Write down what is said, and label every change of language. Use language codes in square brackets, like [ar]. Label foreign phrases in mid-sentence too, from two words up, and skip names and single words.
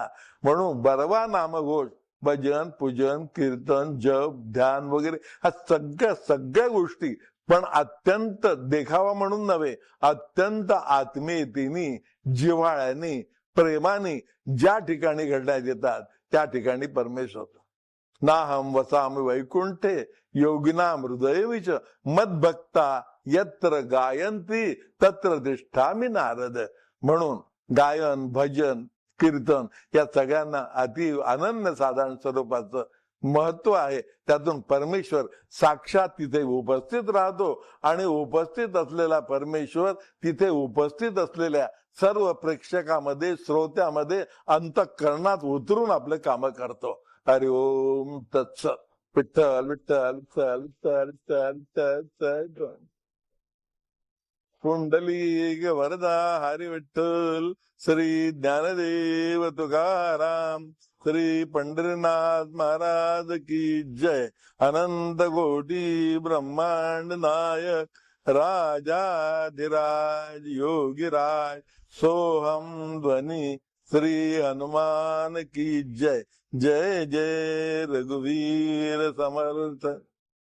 [mr] म्हणून बरवा नामघोष, भजन, पूजन, कीर्तन, जप, ध्यान वगैरे ह्या सगळ्या गोष्टी, पण अत्यंत देखावा म्हणून नव्हे, अत्यंत आत्मीयतेने, जिव्हाळ्याने, प्रेमाने ज्या ठिकाणी घडण्यात येतात त्या ठिकाणी परमेश्वर. [sa] नाहम वसामि वैकुंठे योगिनाम हृदय विच मदभक्ता यत्र गायंती तत्र तिष्ठामि नारद. [mr] म्हणून गायन, भजन, कीर्तन या सगळ्यांना अति अनन्य साधारण स्वरूपाचं महत्व आहे. त्यातून परमेश्वर साक्षात तिथे उपस्थित राहतो आणि उपस्थित असलेला परमेश्वर तिथे उपस्थित असलेल्या सर्व प्रेक्षकामध्ये, श्रोत्यामध्ये, अंतःकरणात उतरून आपले काम करतो. [sa] हरि ओम तत्सत. [mr] विठ्ठल विठ्ठल विठ्ठल विठ्ठल विठ्ठल विठ्ठल. पुंडलिक वरदा हरी विठ्ठल. श्री ज्ञानदेव तुकाराम. [hi] श्री पंढरीनाथ महाराज की जय. अनंत कोटी ब्रह्मांड नायक राजाधिराज योगीराज सोहम ध्वनि श्री हनुमान की जय. [mr] जय जय रघुवीर समर्थ.